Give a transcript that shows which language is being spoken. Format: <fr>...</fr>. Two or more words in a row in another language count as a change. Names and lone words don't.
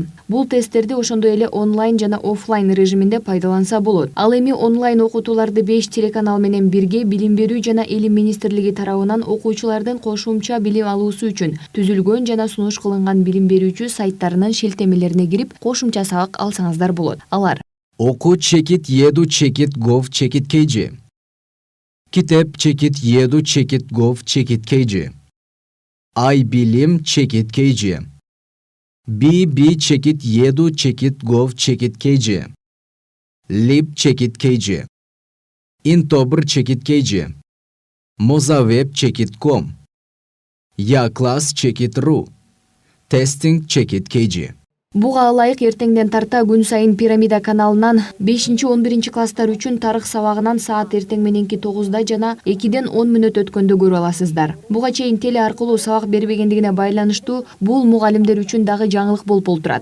<ky>Бул тесттерди ошондой эле онлайн жана офлайн режиминде пайдаланса болот. Ал эми онлайн окутууларды 5 телеканал менен бирге Билим берүү жана илим министрлиги тарабынан окуучулардын кошумча билим алуусу үчүн түзүлгөн жана сунуш кылынган билим берүүчү сайттарынын шилтемелерине кирип, кошумча сабак алсаңыздар болот. Алар: oku.edu.gov.kg, kitep.edu.gov.kg, iBilim.kg, bb.edu.gov.kg, lib.kg, intobr.kg, mozaweb.com, yaklass.ru, testing.kg. Буга ылайык эртеңден тарта күн сайын Пирамида каналынан 5-11-класстар үчүн тарых сабагынан саат эртең мененки 9-да жана 2-ден 10 мүнөт өткөндө көрө аласыздар. Буга чейин теле аркылуу сабак бербегендигине байланыштуу бул мугалимдер үчүн дагы жаңылык болуп олтурат.</ky>